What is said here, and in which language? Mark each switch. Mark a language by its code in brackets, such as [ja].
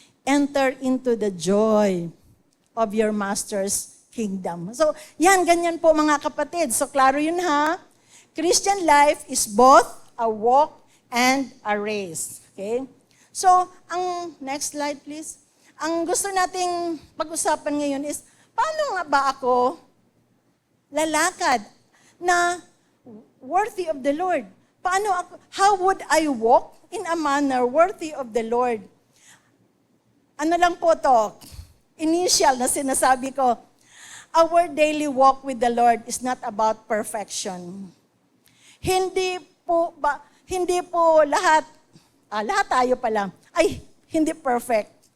[en] Enter into the joy of your master's kingdom. [tl] So, yan, ganyan po mga kapatid. So, klaro yun ha. [en] Christian life is both a walk and a race. Okay? So, ang next slide please. [tl] Ang gusto nating pag-usapan ngayon is, paano nga ba ako lalakad na [en] worthy of the Lord? [tl] Paano ako, [en] how would I walk in a manner worthy of the Lord? [tl] Ano lang po to? Initial na sinasabi ko, [en] our daily walk with the Lord is not about perfection. [tl] Hindi po lahat tayo pala ay hindi perfect.